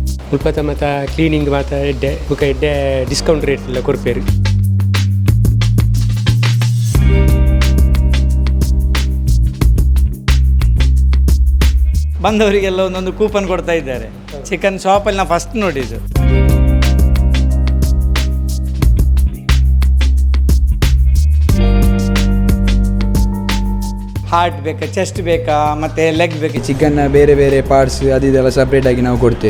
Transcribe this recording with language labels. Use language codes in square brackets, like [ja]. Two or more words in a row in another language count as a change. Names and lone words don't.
[tcy] ಮುಲ್ಪತ್ತ ಮತ್ತು ಕ್ಲೀನಿಂಗ್ ಮತ್ತು ಎಡ್ಡೆ ಬುಕ್ಕ ಎಡ್ಡೆ [en] discount rate [tcy] ಎಲ್ಲ ಕೊಡ್ಪೇರು. [kn] ಬಂದವರಿಗೆಲ್ಲ ಒಂದೊಂದು ಕೂಪನ್ ಕೊಡ್ತಾ ಇದ್ದಾರೆ. ಚಿಕನ್ ಶಾಪಲ್ಲಿ ನಾನು ಫಸ್ಟ್ ನೋಡಿದ್ದು. ಹಾರ್ಟ್ ಬೇಕಾ, ಚೆಸ್ಟ್ ಬೇಕಾ, ಮತ್ತು ಲೆಗ್ ಬೇಕಾ, ಚಿಕನ್ನ ಬೇರೆ ಬೇರೆ ಪಾರ್ಟ್ಸ್ ಅದೆಲ್ಲ ಸಪ್ರೇಟಾಗಿ ನಾವು ಕೊಡ್ತೇವೆ.